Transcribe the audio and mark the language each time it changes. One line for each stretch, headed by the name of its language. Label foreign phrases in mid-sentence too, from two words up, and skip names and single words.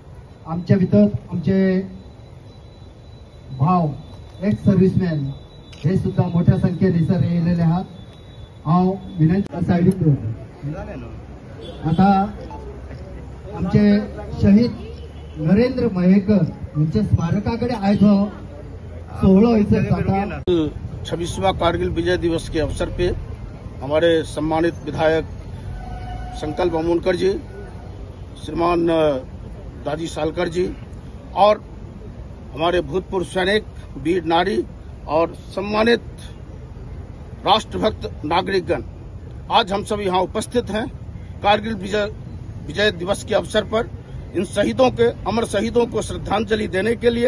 Konkani: आमच्या भितर आमचे भाव
English: ex serviceman
Konkani: हे सुद्धा मोठ्या संख्येने सर येलेले आहात. हांव विनंती सायडीक आता आमचे शहीद नरेंद्र मयेकर यांच्या स्मारकाकडे आयज हो सोहळो हयसर जाता.
Hindi: 26वां कारगिल विजय दिवस के अवसर पे हमारे सम्मानित विधायक संकल्प अमोनकर जी, श्रीमान दाजी सालकर जी और हमारे भूतपूर्व सैनिक, वीर नारी और सम्मानित राष्ट्रभक्त नागरिकगण, आज हम सब यहाँ उपस्थित हैं कारगिल विजय दिवस के अवसर पर इन शहीदों के, अमर शहीदों को श्रद्धांजलि देने के लिए.